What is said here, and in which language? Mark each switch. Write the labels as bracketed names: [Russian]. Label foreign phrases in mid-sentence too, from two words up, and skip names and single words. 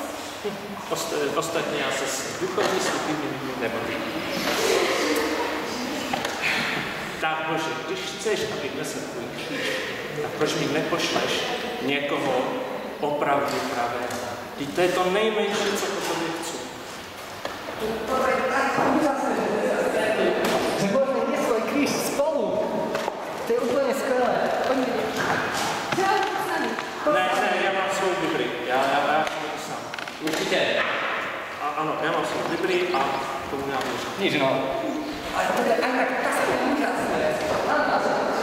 [Czech] Ostatně já se s duchovní skupiny nebavím. Tak Bože, když chceš, abych nesl tvůj kříž, tak proč mi nepošleš někoho opravdu pravého? Vždyť to je to nejmenší, co po tobě chci. [Slovak] To je tak úžasné, že môžeme niesť svoj kríž spolu. To je úplne skvelé. [Czech] Ne, já mám svou Bibli. Já jsem to sám. [Slovak] Určite. [Czech] Ano, já mám svou Bibli a tomu já můžu. [Slovak] Nič, no. Ale to je aj tak úžasné.